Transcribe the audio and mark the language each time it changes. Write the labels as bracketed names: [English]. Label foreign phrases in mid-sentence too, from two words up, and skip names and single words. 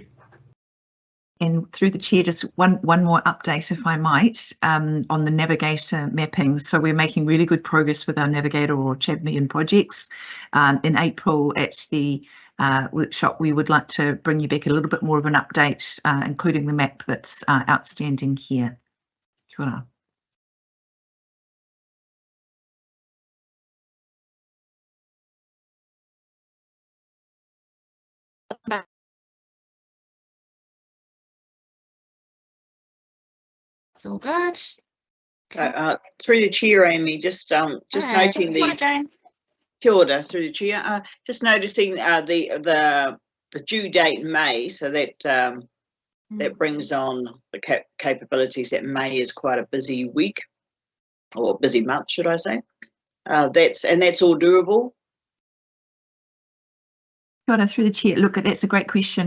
[English] And through the chair, just one more update, if I might, on the Navigator mapping. So we're making really good progress with our Navigator or Champion projects. In April at the workshop, we would like to bring you back a little bit more of an update, including the map that's outstanding here. [Māori] Kia ora. [English] It's all good. Through the chair, Amy, just noting the [Māori] kia ora, [English] through the chair, just noticing the due date in May, so that that brings on the capabilities that May is quite a busy week or busy month, should I say? That's all doable. Through the chair, look, that's a great question.